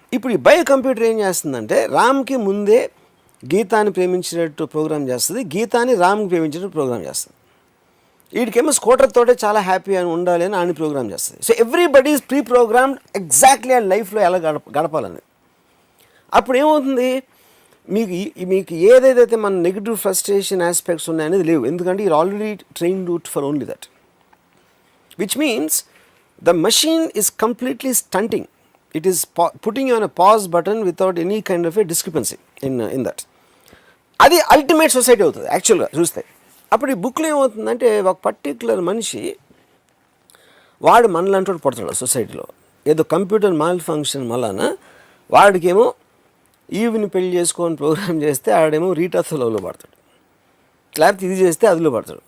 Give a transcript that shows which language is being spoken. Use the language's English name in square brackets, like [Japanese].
[Telugu] ఇప్పుడు ఈ bio computer ఏం చేస్తుందంటే రామ్కి ముందే గీతాని ప్రేమించినట్టు ప్రోగ్రామ్ చేస్తుంది, గీతాని రామ్కి ప్రేమించినట్టు ప్రోగ్రామ్ చేస్తుంది. వీడికేమో స్కూటర్ తోటే చాలా హ్యాపీ అని ఉండాలి అని ఆయన ప్రోగ్రామ్ చేస్తుంది. [English] so everybody is pre programmed exactly [Telugu] ఆ లైఫ్లో ఎలా గడపాలని. అప్పుడు ఏమవుతుంది, మీకు ఏదైతే మన నెగిటివ్ ఫ్రస్ట్రేషన్ ఆస్పెక్ట్స్ ఉన్నాయనేది లేవు, ఎందుకంటే [English] you're already trained for only that, which means the machine is completely stunting. It is putting you on a pause button without any kind of a discrepancy in that. [Telugu] అది ultimate society అవుతుంది యాక్చువల్గా చూస్తే. అప్పుడు ఈ బుక్లో ఏమవుతుందంటే ఒక particular మనిషి వాడు మనలాంటి వాడు పడతాడు సొసైటీలో. ఏదో కంప్యూటర్ మాల్ ఫంక్షన్ వలన వాడికేమో ఈవిని పెళ్లి చేసుకొని ప్రోగ్రామ్ చేస్తే ఆడేమో రీటాతో లవ్లో పడతాడు, లేకపోతే ఇది చేస్తే అదిలో పడతాడు.